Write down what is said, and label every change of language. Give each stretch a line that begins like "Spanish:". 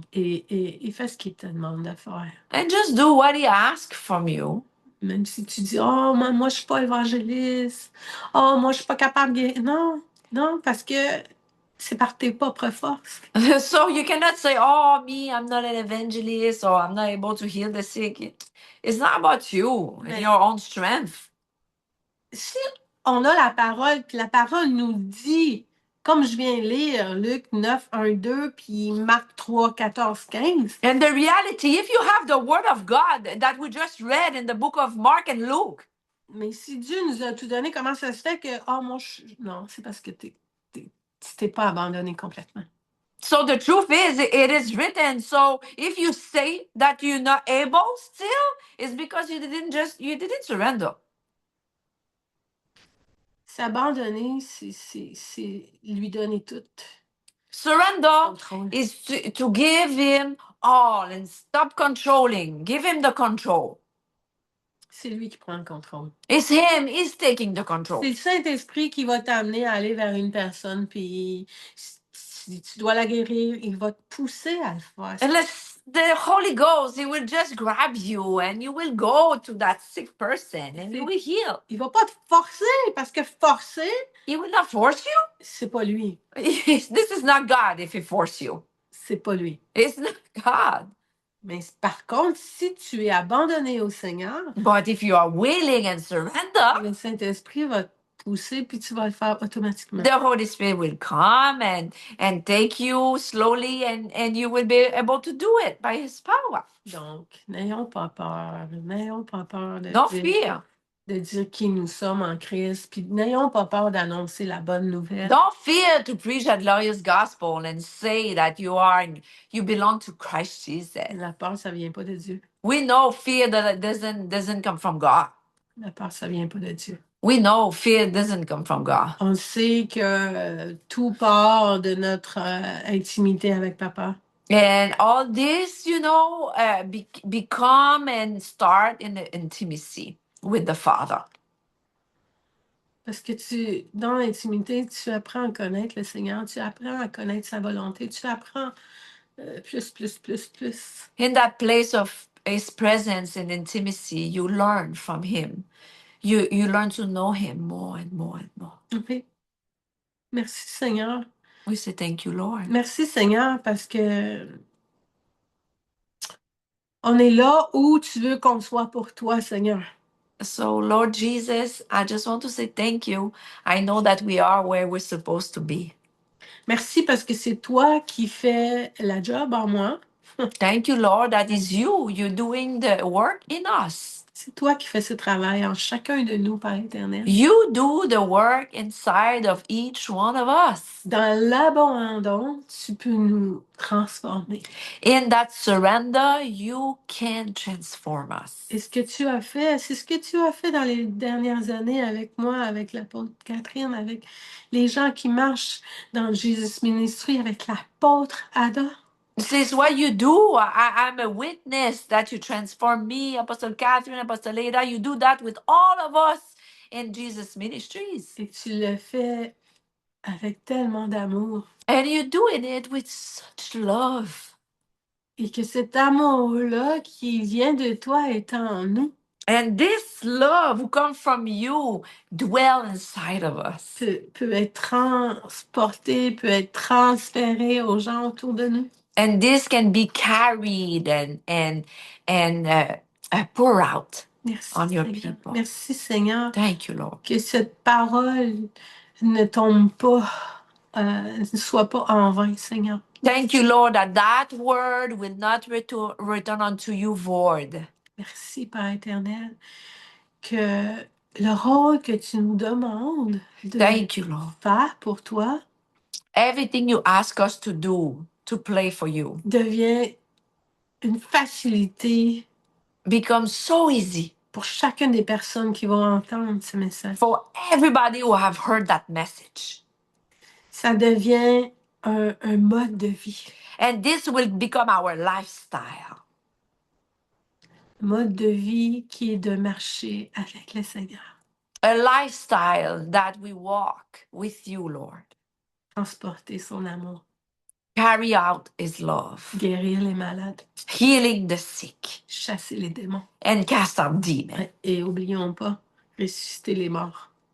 French: Et fais ce qu'il te demande de faire.
English: And just do what he asks from you.
French: Même si tu dis, oh, moi, je suis pas évangéliste. Oh, moi, je suis pas capable de... Non, parce que c'est par tes propres forces.
English: So you cannot say, oh, me, I'm not an evangelist or I'm not able to heal the sick. It's not about you and your own strength.
French: Si on a la parole, puis la parole nous dit, comme je viens lire Luc 9, 1, 2, puis Marc 3, 14, 15.
English: And the reality, if you have the word of God that we just read in the book of Mark and Luke.
French: Mais si Dieu nous a tout donné, comment ça se fait que, oh, moi, non, c'est parce que tu t'es pas abandonné complètement.
English: So the truth is, it is written. So if you say that you're not able still, it's because you didn't surrender.
French: S'abandonner, c'est lui donner tout.
English: Surrender
French: Contrôle.
English: is to give him all and stop controlling. Give him the control.
French: C'est lui qui prend le contrôle.
English: It's him. He's taking the control.
French: C'est le Saint-Esprit qui va t'amener à aller vers une personne, puis si tu dois la guérir, il va te pousser à le faire.
English: Unless the Holy Ghost, he will just grab you and you will go to that sick person and you will heal.
French: Il va pas te forcer, parce que forcer,
English: He will not force you.
French: c'est pas lui.
English: This is not God if he force you.
French: C'est pas lui.
English: It's not God.
French: Mais par contre, si tu es abandonné au Seigneur,
English: But if you are willing and surrender,
French: le Saint-Esprit va te pousser, puis tu vas le faire automatiquement.
English: the Holy Spirit will come and take you slowly and you will be able to do it by his power.
French: Donc, n'ayons pas peur. N'ayons pas peur
English: Don't fear.
French: de dire qui nous sommes en Christ, puis n'ayons pas peur d'annoncer la bonne nouvelle.
English: Don't fear to preach a glorious gospel and say that you belong to Christ Jesus.
French: La peur, ça vient pas de Dieu.
English: We know fear that doesn't come from God.
French: La peur, ça vient pas de Dieu.
English: We know fear doesn't come from God.
French: On sait que tout part de notre intimité avec Papa.
English: And all this, become and start in the intimacy with the Father.
French: Parce que dans l'intimité, tu apprends à connaître le Seigneur, tu apprends à connaître sa volonté, tu apprends plus.
English: In that place of His presence and intimacy, you learn from Him. You learn to know Him more and more and more.
French: Oui. Merci Seigneur.
English: We say thank you, Lord.
French: Merci Seigneur parce que on est là où tu veux qu'on soit pour toi, Seigneur.
English: So, Lord Jesus, I just want to say thank you. I know that we are where we're supposed to be.
French: Merci parce que c'est toi qui fais la job en moi.
English: Thank you, Lord, that is you. You're doing the work in us.
French: C'est toi qui fais ce travail en chacun de nous, Père éternel.
English: You do the work inside of each one of us.
French: Dans l'abandon, tu peux nous transformer.
English: In that surrender, you can transform us.
French: Et ce que tu as fait, c'est ce que tu as fait dans les dernières années avec moi, avec l'apôtre Catherine, avec les gens qui marchent dans Jesus Ministry, avec l'apôtre Ada.
English: This is what you do. I'm a witness that you transform me, Apostle Catherine, Apostle Ada. You do that with all of us in Jesus Ministries.
French: Et tu le fais avec tellement d'amour.
English: And you're doing it with such love.
French: Et que cet amour-là qui vient de toi est en nous.
English: And this love who comes from you dwell inside of us.
French: Peut être transporté, peut être transféré aux gens autour de nous.
English: And this can be carried and pour out
French: Merci,
English: on your
French: Seigneur.
English: people.
French: Merci, Seigneur.
English: Thank you, Lord.
French: Que cette parole ne tombe pas, ne soit pas en vain, Seigneur.
English: Thank you, Lord, that word will not return unto you void.
French: Merci, Père éternel, que le rôle que tu nous demandes de
English: Thank you, Lord.
French: faire pour toi
English: Everything you ask us to do, to play for you,
French: devient une facilité
English: becomes so easy
French: pour chacune des personnes qui vont entendre ce message.
English: for everybody who have heard that message.
French: Ça devient un mode de vie.
English: And this will become our lifestyle.
French: Mode de vie qui est de marcher avec le Seigneur.
English: A lifestyle that we walk with you, Lord.
French: Transporter son amour.
English: Carry out His love.
French: Guérir les malades.
English: Healing the sick.
French: Chasser les démons.
English: And cast out demons.
French: Et oublions pas, ressusciter les morts.